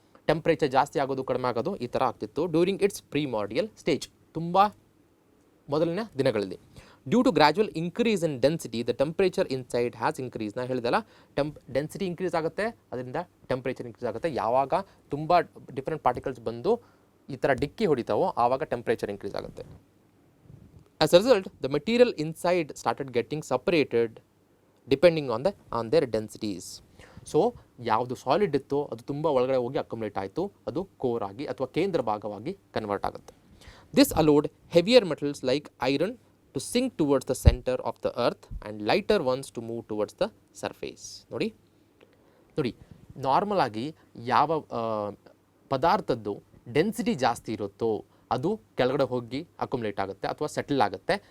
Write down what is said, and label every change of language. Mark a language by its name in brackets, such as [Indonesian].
[Kannada] Temperature ಜಾಸ್ತಿ ಆಗೋದು ಕಡಿಮೆ ಆಗೋದು ಈ ಥರ ಆಗ್ತಿತ್ತು [English] during its primordial stage, [Kannada] ತುಂಬ ಮೊದಲನೇ ದಿನಗಳಲ್ಲಿ. [English] Due to gradual increase in density the temperature inside has increase. [Kannada] ನಾನು ಹೇಳಿದಲ್ಲ, ಡೆನ್ಸಿಟಿ ಇನ್ಕ್ರೀಸ್ ಆಗುತ್ತೆ, ಅದರಿಂದ ಟೆಂಪ್ರೇಚರ್ ಇನ್ಕ್ರೀಸ್ ಆಗುತ್ತೆ. ಯಾವಾಗ ತುಂಬ ಡಿಫ್ರೆಂಟ್ ಪಾರ್ಟಿಕಲ್ಸ್ ಬಂದು ಈ ಥರ ಡಿಕ್ಕಿ ಹೊಡಿತಾವೋ ಆವಾಗ ಟೆಂಪ್ರೇಚರ್ ಇನ್ಕ್ರೀಸ್ ಆಗುತ್ತೆ. [English] As a result, the material inside started getting separated depending on their densities. [Kannada] So ಯಾವುದು ಸಾಲಿಡ್ ಇತ್ತೋ ಅದು ತುಂಬ ಒಳಗಡೆ ಹೋಗಿ ಅಕ್ಯುಮುಲೇಟ್ ಆಯಿತು, ಅದು ಕೋರ್ ಆಗಿ ಅಥವಾ ಕೇಂದ್ರ ಭಾಗವಾಗಿ ಕನ್ವರ್ಟ್ ಆಗುತ್ತೆ. [English] This allowed heavier metals like iron to sink towards the centre of the earth and lighter ones to move towards the surface. [Kannada] ನೋಡಿ ನಾರ್ಮಲ್ ಆಗಿ ಯಾವ ಪದಾರ್ಥದ್ದು ಡೆನ್ಸಿಟಿ ಜಾಸ್ತಿ ಇರುತ್ತೋ ಅದು ಕೆಳಗಡೆ ಹೋಗಿ ಅಕ್ಯುಮುಲೇಟ್ ಆಗುತ್ತೆ ಅಥವಾ ಸೆಟಲ್ ಆಗುತ್ತೆ.